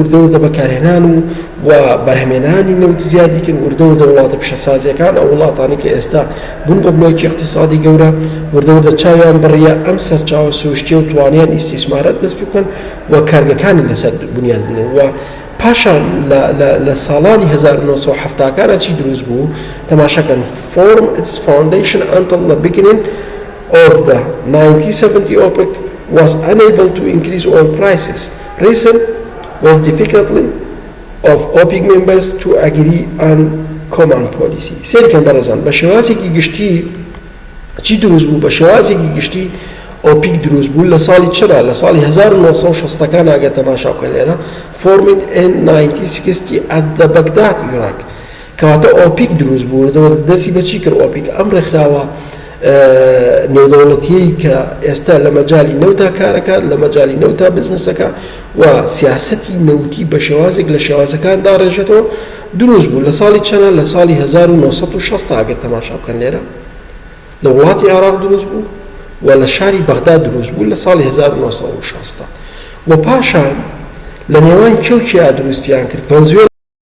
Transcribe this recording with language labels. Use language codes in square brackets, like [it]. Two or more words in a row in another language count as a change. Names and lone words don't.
[ckb] وردە بەکارهێنان و بەرهەمێنانی نەوت زیادی کرد وردە وڵاتە پیشەسازیەکان ئەو وڵاتانی کە ئێستا بوون بە بڵۆکی اقتصادی گەورە وردە چاویان بڕیە ئەم سەرچاوە سروشتیە و توانیان ئیسیسمارەت دەست بکەن و کارگەکانی لەسەر بنیان بنێن و پاشان لە ساڵانی 1970کانە چی دروست بوو تەماشاکەن [en] form its foundation until the beginning of the 1970 OPEC was unable to increase oil prices. Reason was difficulty of OPEC members to agree on common policy. [ckb] سێرکەم بەڕێزان بە شێوازێکی گشتی چی دروست بوو بە شێوازێکی گشتی OPEC دروست بوو لە ساڵی چرا لە ساڵی 1960کان ئاگە تەماشا بکەن لێرە [en] formed in 1960 at the Baghdad Iraq [ckb] کەواتە OPEC دروست بوو دەستی بەچی کرد OPEC ئەم ڕێکخراوە نێودەوڵەتیەی کە ئێستا لە مەجای نەوتا کارەکات لە مەجای نەوتا بزنسەکە و سیاسەتی نەوتی بە شێوازێک لە شێوازەکاندا ڕێژێتەوە دروست بوو لە ساڵی چەنە لە ساڵی 1960 ئاگە تەماشا بکەن لێرە لە وڵاتی عێراق دروست بوو و لە شاری بەغدا دروست بوو لە ساڵی 1960 و پاشان لە نێوان کێو چیا دروستیان کرد ڤەنزوێلا